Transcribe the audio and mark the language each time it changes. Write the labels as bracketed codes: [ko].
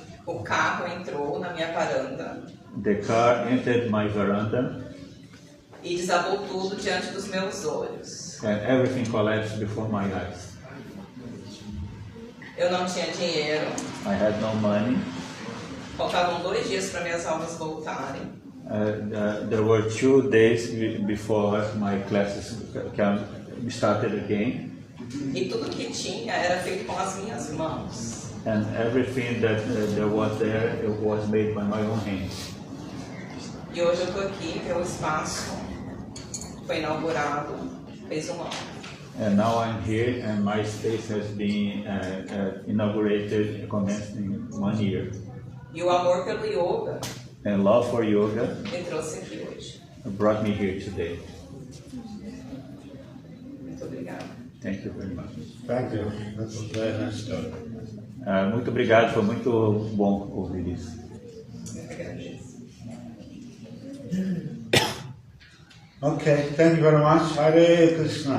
[pt] O carro entrou na minha varanda [en] The car entered my veranda [pt] e desabou tudo diante dos meus olhos. [en] and everything collapsed before my eyes. [pt] Eu não tinha dinheiro, [en] I had no money. [pt] faltavam 2 dias para minhas aulas voltarem. [en] There were 2 days before my classes started again, [pt] E tudo que tinha era feito com as minhas mãos. [en] and everything that there was there, it was made by my own hands. [pt] E hoje eu tô aqui, meu espaço foi inaugurado, fez um ano. [en] And now I'm here, and my space has been inaugurated, commencing 1 year. [pt] E o amor pelo yoga [en] And love for yoga [pt] me trouxe aqui hoje. [en] brought me here today. [pt] Muito obrigada. [en] Thank you very much. Thank you. That's a very nice story. [pt] Muito obrigado, foi muito bom ouvir isso. Eu que agradeço. [en] Okay, thank you very much. Hare Krishna.